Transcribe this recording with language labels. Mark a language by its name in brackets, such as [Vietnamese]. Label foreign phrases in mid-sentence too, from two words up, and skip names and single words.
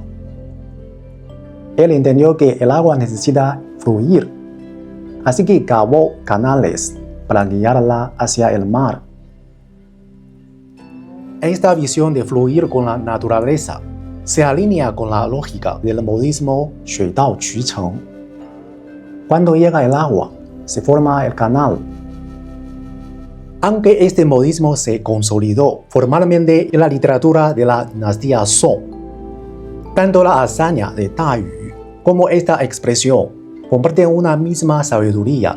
[Spanish] Él entendió que el agua necesita fluir, así que cavó canales para guiarla hacia el mar. Esta visión de fluir con la naturaleza se alinea con la lógica del modismo [Chinese] 水到渠成. [Spanish] Cuando llega el agua, se forma el canal. Aunque este modismo se consolidó formalmente en la literatura de la dinastía Song, tanto la hazaña de 大禹 como esta expresión comparten una misma sabiduría.